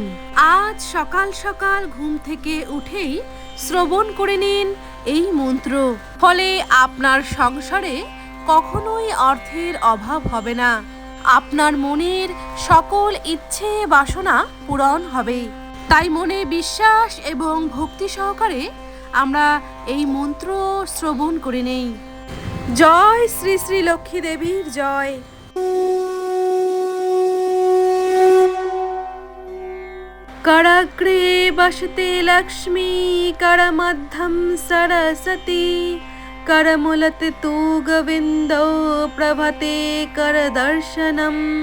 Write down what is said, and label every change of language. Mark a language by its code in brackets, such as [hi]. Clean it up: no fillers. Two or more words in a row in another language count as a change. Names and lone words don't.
[bn] আজ সকাল সকাল ঘুম থেকে উঠেই শ্রবণ করে নিন এই মন্ত্র, ফলে আপনার সংসারে কখনোই অর্থের অভাব হবে না। আপনার মনের সকল ইচ্ছে বাসনা পূরণ হবে। তাই মনে বিশ্বাস এবং ভক্তি সহকারে আমরা এই মন্ত্র শ্রবণ করে নেই। জয় শ্রী শ্রী লক্ষ্মী দেবীর জয়। [sa] कराग्रे वसते लक्ष्मी, करमध्यं सरस्वती, करमूलते तु गोविन्दो प्रभते करदर्शनम्।